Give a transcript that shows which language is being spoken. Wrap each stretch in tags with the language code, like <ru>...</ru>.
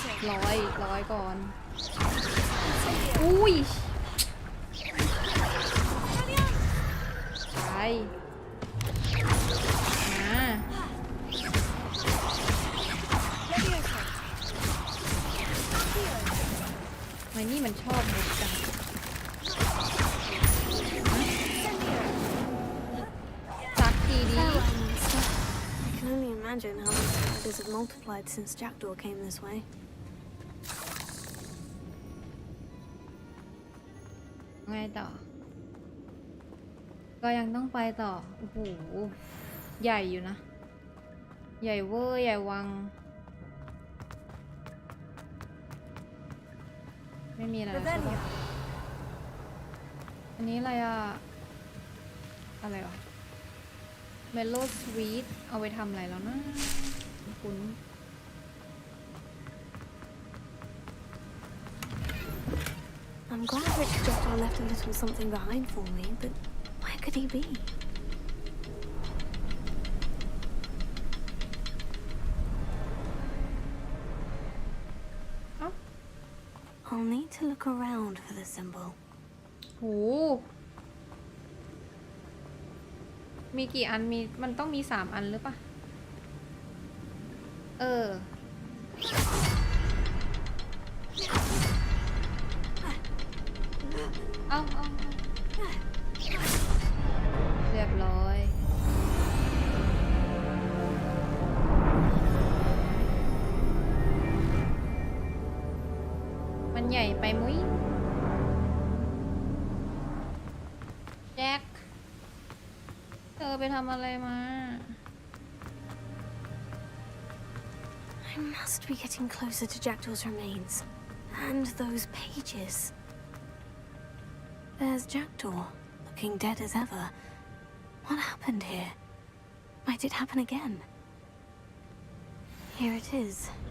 <th>ร้อยก่อน อุ้ยไปมาไมนี่มันชอบมุดจังสักทีดี</th> <en>I can only imagine how the spiders have multiplied since Jackdaw came this way.</en> <th>ไงต่อ ก็ยังต้องไปต่อ โอ้โห ใหญ่อยู่นะ ใหญ่เวอร์ใหญ่วัง ไม่มีอะไรแล้วใช่ปะอันนี้อะไรอะอะไรวะเมลโล่สวีทเอาไปทำอะไรแล้วนะคุณ</th> <en>I'm glad Rich Jackdaw left a little something behind for me, but where could he be? Oh. I'll need to look around for the symbol.</en> <th>โห มีกี่อัน มันต้องมี3 อันหรือปะ เอาเรียบร้อย มันใหญ่ไปมุ้ยแจ็คเธอไปทำอะไรมา</th> <en>I must be getting closer to Jackdaw's remains. And those pages. There's Jackdaw, looking dead as ever. What happened here? Might it happen again? Here it is.</en>